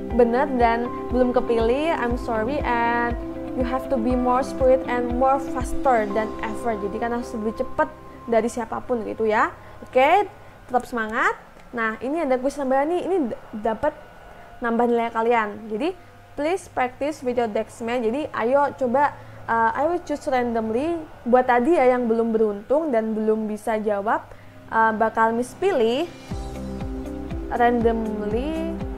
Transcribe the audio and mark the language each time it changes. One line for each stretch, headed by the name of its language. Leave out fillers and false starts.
Indonesian: bener dan belum kepilih,
English: I'm sorry, and you have to be more spirit and more faster than ever.
Indonesian: Jadi kan harus lebih cepat dari siapapun gitu ya. Oke, tetap semangat. Nah, ini ada kuis tambahan nih, ini dapat nambah nilai kalian.
English: Jadi please practice with your Dexman.
Indonesian: Jadi ayo coba,
English: I will choose randomly.
Indonesian: Buat tadi ya yang belum beruntung dan belum bisa jawab, bakal Miss pilih randomly.